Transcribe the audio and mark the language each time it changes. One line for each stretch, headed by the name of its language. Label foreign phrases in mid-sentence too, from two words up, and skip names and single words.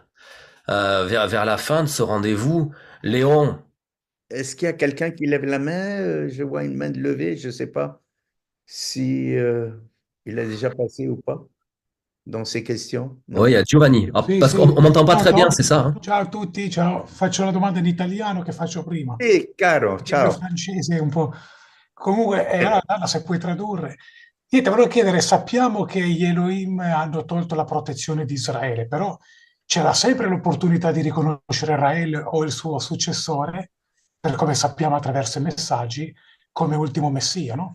French: Vers la fin de ce rendez-vous, Léon, Est-ce qu'il y a quelqu'un qui lève la main? Je vois une main de levée, je ne sais pas si il a déjà passé ou pas dans ces questions. oui, il y
Italian: Non?
French: a Giovanni. Ah,
Italian: Sì,
French: parce qu'on
Italian: sì.
French: m'entend pas
Italian: Ciao,
French: très bien,
Italian: ciao.
French: c'est ça, hein?
Italian: Ciao a tutti, ciao. Faccio la domanda in italiano che faccio prima. Sì, caro, Il mio ciao. francese è un po'. Comunque, allora, Dalla, se puoi tradurre. Niente, volevo chiedere, sappiamo che gli Elohim hanno tolto la protezione di Israele, però c'era sempre l'opportunità di riconoscere Israele o il suo successore, per come sappiamo attraverso i messaggi, come ultimo messia, no?